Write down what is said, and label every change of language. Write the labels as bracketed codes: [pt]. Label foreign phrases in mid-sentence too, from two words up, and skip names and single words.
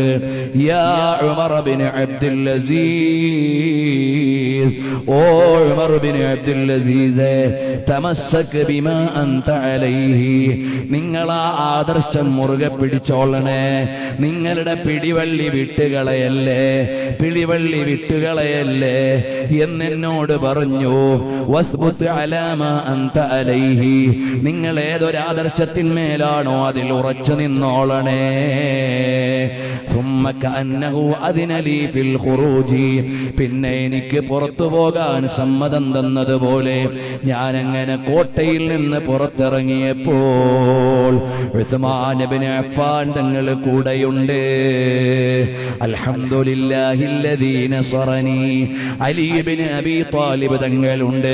[ml] യാ ഉമർ ബിൻ അബ്ദുൽ അസീസ്, ഓ ഉമർ ബിൻ അബ്ദുൽ അസീസ്, [ar] تمسك بما أنت عليه, [ml] നിങ്ങൾ ആ ആദർശം മുറുകെ പിടിച്ചോളണേ. നിങ്ങളുടെ പിടിവള്ളി വിട്ടുകളയല്ലേ, പിടിവള്ളി വിട്ടുകളയല്ലേ എന്നോട് പറഞ്ഞു. [ar] واثبت على ما أنت عليه, [ml] നിങ്ങൾ ഏതൊരാദർശത്തിന്മേലാണോ അതിൽ ഉറച്ചു നിന്നോളണേ. [ar] ثم كأنه أذن لي في الخروج, [ml] പിന്നെ എനിക്ക് പുറത്തു പോകാൻ സമ്മതം തന്നതുപോലെ ഞാൻ അങ്ങനെ കോട്ടയിൽ നിന്ന് പുറത്തിറങ്ങിയപ്പോൾ ഉസ്മാൻ ഇബ്നു അഫ്ഫാൻ തങ്ങൾ കൂടെയുണ്ട്. [ar] الحمد لله الذي نصرني, [ml] അലി ഇബ്നു അബീ ത്വാലിബ് തങ്ങളുണ്ട്.